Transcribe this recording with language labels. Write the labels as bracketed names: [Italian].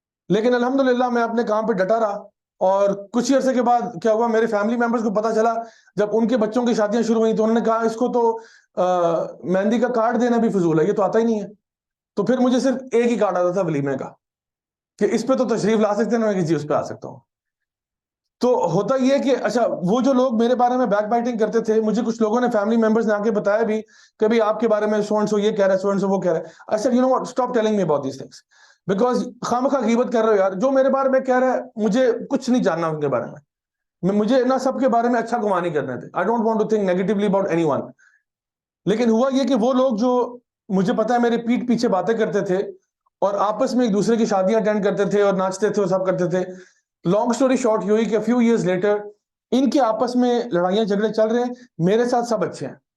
[Urdu] لیکن الحمدللہ میں اپنے کام پہ ڈٹا رہا, اور کچھ ہی عرصے کے بعد کیا ہوا, میرے فیملی ممبرز کو پتا چلا, جب ان کے بچوں کی شادیاں شروع ہوئی تو انہوں نے کہا اس کو تو مہندی کا کارڈ دینا بھی فضول ہے, یہ تو آتا ہی نہیں ہے. تو پھر مجھے صرف ایک ہی کارڈ آتا تھا ولیمے کا, کہ اس پہ تو تشریف لا سکتے ہیں, میں کسی اس پہ آ سکتا ہوں. تو ہوتا یہ کہ اچھا وہ جو لوگ میرے بارے میں بیک بائٹنگ کرتے تھے, مجھے کچھ لوگوں نے فیملی ممبرز نے آ کے بتایا بھی کہ بھی آپ کے بارے میں [English] so and so [Urdu] یہ کہہ رہا ہے, سو اینڈ سو وہ کہہ رہا ہے. [English] I said, you know what, stop telling me about these things, because [Urdu] خامخواہ غیبت کر رہے ہو یار. جو میرے بارے میں کہہ رہا ہے مجھے کچھ نہیں جاننا ان کے بارے میں, مجھے نہ سب کے بارے میں اچھا گمان نہیں کرنے تھے. [English] I don't want to think negatively about anyone. [Urdu] لیکن ہوا یہ کہ وہ لوگ جو مجھے پتا ہے میرے پیٹھ پیچھے باتیں کرتے تھے اور آپس میں ایک دوسرے کی شادیاں اٹینڈ کرتے تھے اور ناچتے تھے اور سب کرتے تھے, [English] long story short [Urdu] یہ ہوئی کہ [English] few years later [Urdu] ان کے آپس میں لڑائیاں جھگڑے چل رہے ہیں, میرے ساتھ سب اچھے ہیں.